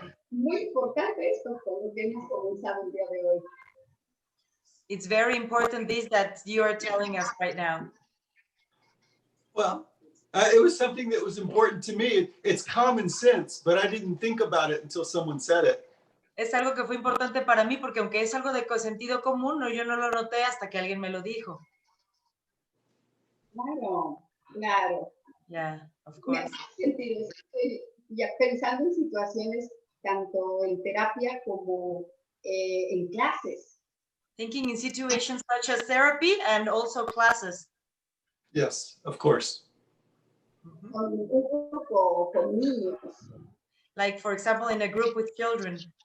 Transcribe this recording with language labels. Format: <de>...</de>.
<es>Muy importante esto con lo que hemos comenzado el día de hoy.</es> <en>It's very important this that you are telling us right now. Well, it was something that was important to me. It's common sense, but I didn't think about it until someone said it.</en> <es>Es algo que fue importante para mí porque aunque es algo de sentido común, yo no lo noté hasta que alguien me lo dijo. Claro, claro.</es> <en>Yeah, of course.</en> <es>Me hace sentido. ya pensando en situaciones tanto en terapia como en clases.</es> <en>Thinking in situations such as therapy and also classes. Yes, of course.</en> <es>Con un grupo, con niños.</es> <en>Like, for example, in a group with children.</en>